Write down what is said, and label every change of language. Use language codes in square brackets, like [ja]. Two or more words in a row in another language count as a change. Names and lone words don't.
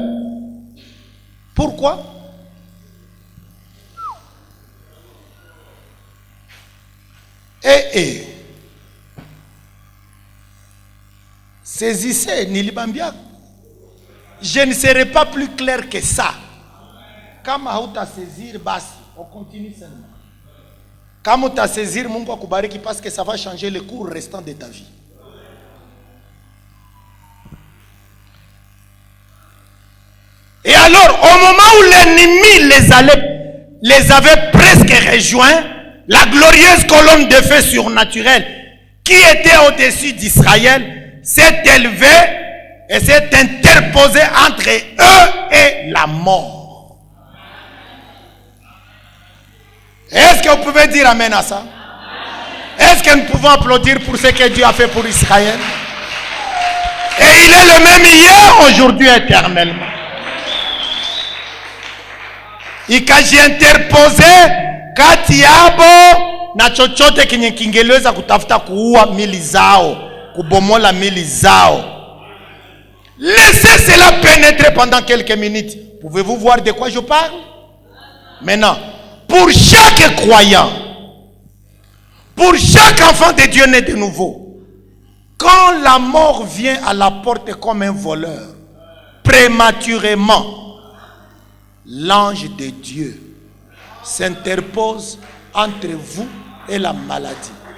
[fr] Pourquoi? Saisissez, Nilibambia. Je ne serai pas plus clair que ça. [sw] Kama hauta saisir basi, [fr] on continue seulement. [sw] Kama hauta saisir, Mungu akubariki [fr] parce que ça va changer le cours restant de ta vie. Et alors, au moment où l'ennemi les avait presque rejoints, la glorieuse colonne de feu surnaturelle qui était au-dessus d'Israël s'est élevée et s'est interposée entre eux et la mort. Est-ce que vous pouvez dire amen à ça? Est-ce que nous pouvons applaudir pour ce que Dieu a fait pour Israël? Et il est le même hier, aujourd'hui, éternellement. [sw] Ikajiinterpose kati yabo na chochote kenye kingeweza kutafuta kuua mili zao, kubomola mili zao. [fr] Laissez cela pénétrer pendant quelques minutes. Pouvez-vous voir de quoi je parle? Maintenant, pour chaque croyant, pour chaque enfant de Dieu né de nouveau, quand la mort vient à la porte comme un voleur, prématurément, l'ange de Dieu s'interpose entre vous et la maladie.